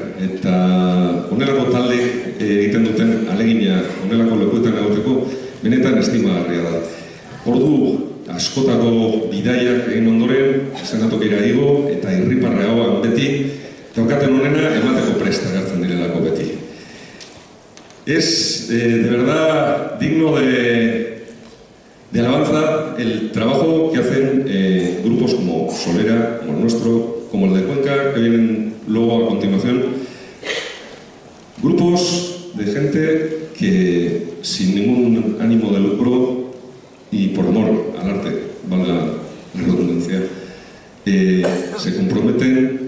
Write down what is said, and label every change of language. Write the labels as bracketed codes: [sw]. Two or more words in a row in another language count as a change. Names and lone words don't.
[eu] Eta honelako talde egiten duten alegina honelako lekuetan egoteko benetan estimagarria da. Ordu askotako bidaiak egin ondoren, esenatokera igo eta irriparre hauan beti, daukaten honena emateko presta gartzen direlako beti. [es] Es de verdad digno de alabanza el trabajo que hacen grupos como Solera, como el nuestro, como el de Cuenca, que vienen luego a continuación. Grupos de gente que sin ningún ánimo de lucro y por amor al arte, valga la redundancia, se comprometen